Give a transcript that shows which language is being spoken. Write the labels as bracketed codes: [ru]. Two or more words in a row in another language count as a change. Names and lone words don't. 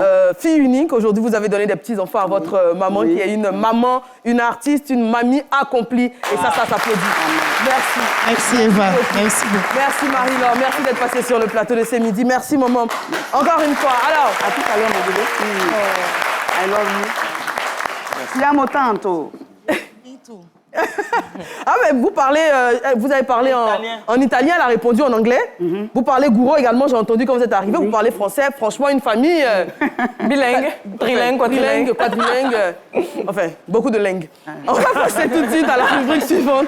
[fr] Fille unique, aujourd'hui, vous avez donné des petits-enfants à votre maman, qui est une maman, une artiste, une mamie accomplie. Et ça s'applaudit. Merci. Merci Eva. Merci beaucoup. Merci Marie-Laure. Merci d'être passée sur le plateau de ce midi. Merci maman. Encore une fois. Alors, à tout à l'heure, mon bébé. [en] I love you. [it] Siamo tanto. [fr] Ah, mais vous avez parlé en italien, elle a répondu en anglais. Vous parlez gouro également, j'ai entendu quand vous êtes arrivé. Vous parlez français. Franchement, une famille bilingue, trilingue, quadrilingue. Enfin, beaucoup de langues. On va passer tout de suite à la rubrique suivante.